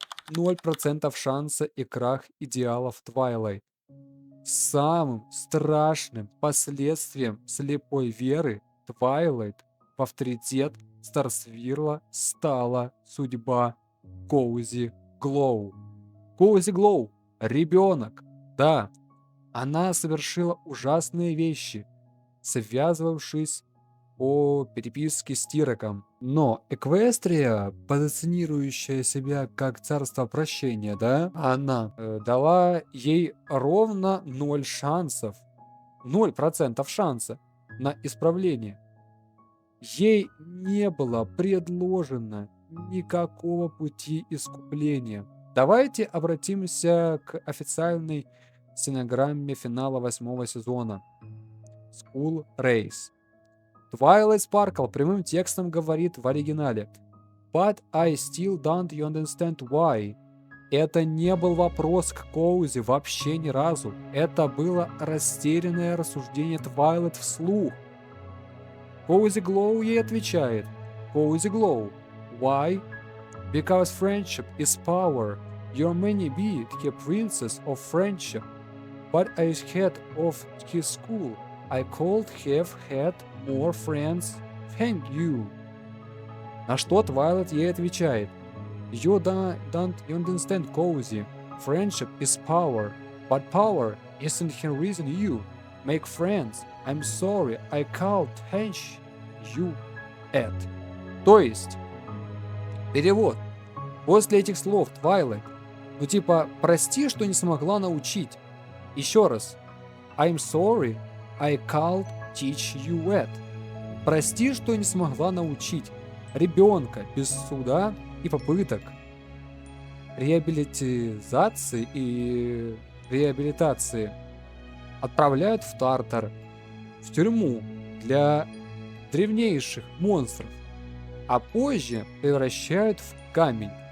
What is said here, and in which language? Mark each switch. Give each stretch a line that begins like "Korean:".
Russian: 0% шанса и крах идеалов Twilight. Самым страшным последствием слепой веры Twilight в авторитет Старсвирла стала судьба Cozy Glow. Cozy Glow – ребенок. Да, она совершила ужасные вещи, связывавшись по переписке с Тироком. Но Эквестрия, позиционирующая себя как царство прощения, да, она дала ей ровно 0 шансов, 0% шанса на исправление. Ей не было предложено никакого пути искупления. Давайте обратимся к официальной стенограмме финала 8 сезона.
English: School Race.
Russian: Twilight Sparkle прямым текстом говорит в оригинале:
English: But I still don't understand why.
Russian: Это не был вопрос к Коузи вообще ни разу. Это было растерянное рассуждение Twilight вслух. Cozy Glow ей отвечает:
English: Cozy Glow, why? Because friendship is power. You may be the princess of friendship. But as head of his school, I could have had more friends. Thank you.
Russian: На что Twilight ей отвечает:
English: You don't understand, Cozy. Friendship is power. But power isn't the reason you make friends. I'm sorry, I can't teach you it.
Russian: То есть, перевод. После этих слов Twilight, ну типа, прости, что не смогла научить. Еще раз.
English: I'm sorry, I can't teach you it.
Russian: Прости, что не смогла научить ребенка без суда и попыток реабилитации и реабилитации отправляют в Тартар, в тюрьму для древнейших монстров, а позже превращают в камень.